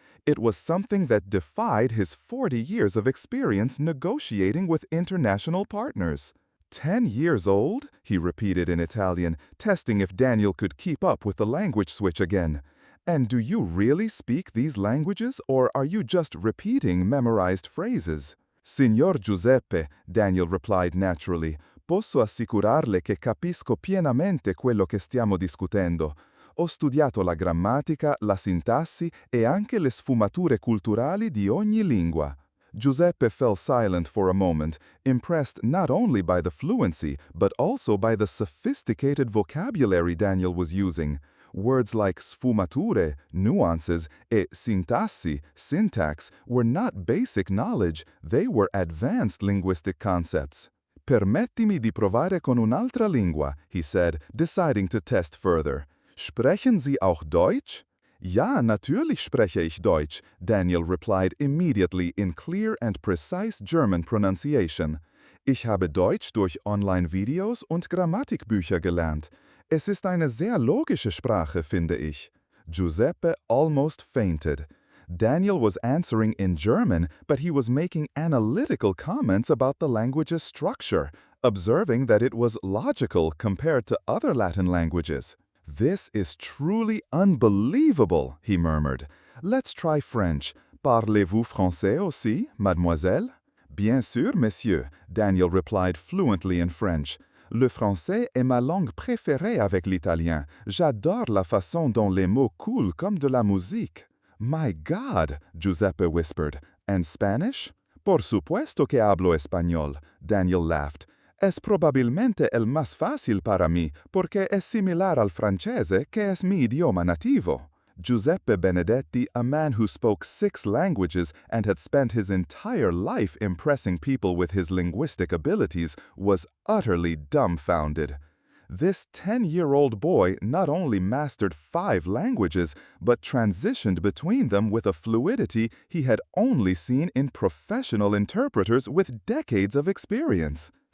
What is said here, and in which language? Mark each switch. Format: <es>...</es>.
<en>It was something that defied his 40 years of experience negotiating with international partners. 10 years old? He repeated in Italian, testing if Daniel could keep up with the language switch again. And do you really speak these languages, or are you just repeating memorized phrases?</en> <it>Signor Giuseppe,</it> <en>Daniel replied naturally,</en> <it>posso assicurarle che capisco pienamente quello che stiamo discutendo. Ho studiato la grammatica, la sintassi e anche le sfumature culturali di ogni lingua.</it> <en>Giuseppe fell silent for a moment, impressed not only by the fluency, but also by the sophisticated vocabulary Daniel was using. Words like sfumature, nuances, e sintassi, syntax, were not basic knowledge, they were advanced linguistic concepts.</en> <it>Permettimi di provare con un'altra lingua,</it> <en>he said, deciding to test further.</en> <de>Sprechen Sie auch Deutsch? Ja, natürlich spreche ich Deutsch,</de> <en>Daniel replied immediately in clear and precise German pronunciation.</en> <de>Ich habe Deutsch durch Online-Videos und Grammatikbücher gelernt. Es ist eine sehr logische Sprache, finde ich.</de> <en>Giuseppe almost fainted. Daniel was answering in German, but he was making analytical comments about the language's structure, observing that it was logical compared to other Latin languages. This is truly unbelievable, he murmured. Let's try French.</en> <fr>Parlez-vous français aussi, mademoiselle? Bien sûr, monsieur,</fr> <en>Daniel replied fluently in French.</en> <fr>Le français est ma langue préférée avec l'italien. J'adore la façon dont les mots coulent comme de la musique.</fr> <en>My God, Giuseppe whispered. And Spanish?</en> <es>Por supuesto que hablo español,</es> <en>Daniel laughed.</en> <es>Es probablemente el más fácil para mí, porque es similar al francese, que es mi idioma nativo.</es> <en>Giuseppe Benedetti, a man who spoke 6 languages and had spent his entire life impressing people with his linguistic abilities, was utterly dumbfounded. This 10-year-old boy not only mastered 5 languages, but transitioned between them with a fluidity he had only seen in professional interpreters with decades of experience.</en>